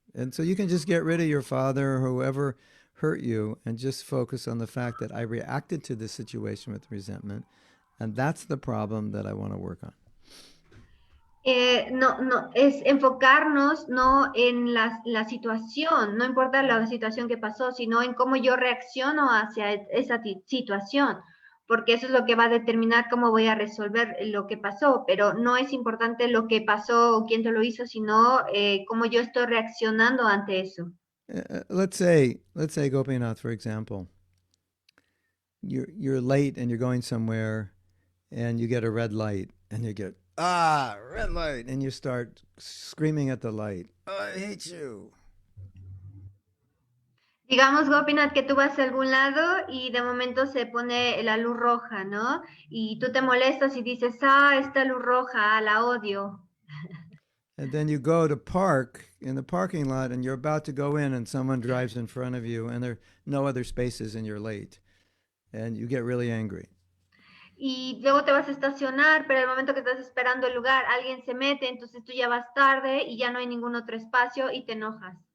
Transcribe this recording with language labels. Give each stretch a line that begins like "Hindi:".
English: And so you can just get rid of your father or whoever hurt you and just focus on the fact that I reacted to this situation with resentment. And that's the problem that I want to work on.
Spanish: No, es enfocarnos no en la situación, no importa la situación que pasó, sino en cómo yo reacciono hacia esa situación, porque eso es lo que va a determinar cómo voy a resolver lo que pasó, pero no es importante lo que pasó o quién te lo hizo, sino cómo yo estoy reaccionando ante eso.
English: Let's say Gopinath, for example, you're late and you're going somewhere and you get a red light and you get, red light, and you start screaming at the light, I hate you.
Spanish: Digamos, Gopinath, que tú vas a algún lado y de momento se pone la luz roja, ¿no? Y tú te molestas y dices, esta luz roja, la odio.
English: And then you go to park in the parking lot and you're about to go in and someone drives in front of you and there are no other spaces and you're late. And you get really angry.
Spanish: Y luego te vas a estacionar, pero el momento que estás esperando el lugar, alguien se mete, entonces tú ya vas tarde y ya no hay ningún otro espacio y te enojas.